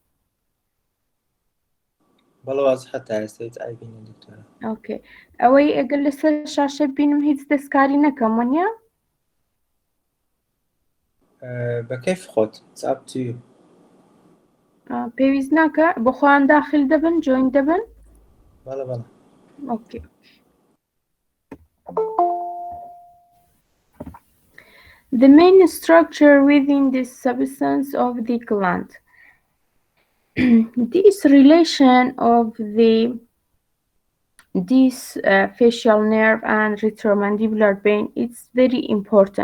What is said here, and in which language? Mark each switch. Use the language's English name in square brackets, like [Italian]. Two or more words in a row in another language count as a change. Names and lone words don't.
[Central Kurdish] بەڵێ واضحە تا ئێستا هیچ عیبی نیە دکتۆرە. ئۆکێ، ئەوەی ئەگەر لەسەر شاشە بینم هیچ دەستکاری نەکەم وانە؟ بە کەیف خۆت. [English] It's up to you. [Central Kurdish] پێویست ناکە بۆ خۆیان داخل دەبن، جوین دەبن؟ بەڵێ بەڵێ. ئۆکێ. [English] The main structure within the substance of the gland. This relation of this facial nerve and retromandibular vein is very important.